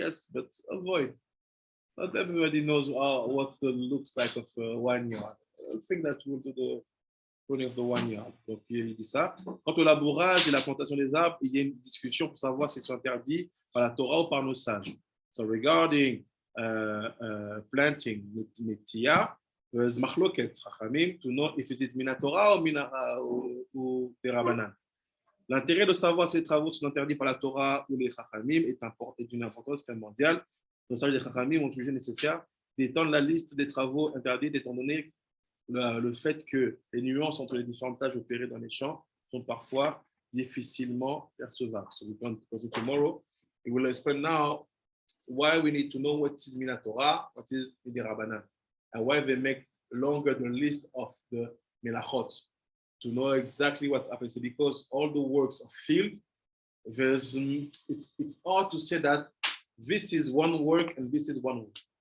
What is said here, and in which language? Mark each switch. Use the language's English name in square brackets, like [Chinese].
[English] Yes, but avoid. Not everybody knows what the looks like of a vineyard. I think that you will do the pruning of the vineyard. [French] Donc il dit ça. Quant au labourage et la plantation des arbres, il y a une discussion pour savoir s'ils sont interdits par la Torah ou par nos sages. [English] So regarding planting metia, there's machloket chachamim to know if it is mina Torah ou Rabbanan. [French] L'intérêt de savoir si les travaux sont interdits par la Torah ou les chachamim est d'une importance primordiale. Nos sages des chachamim ont jugé nécessaire d'étendre la liste des travaux interdits étant donné le fait que les nuances entre les différentes tâches opérées dans les champs sont parfois difficilement percevables. [English] So we can go tomorrow. We will explain now why we need to know what is mina Torah, what is Midei Rabbanan, and why they make longer the list of the melachot to know exactly what happens. Because all the works of field, it's hard to say that this is one work and this is one work.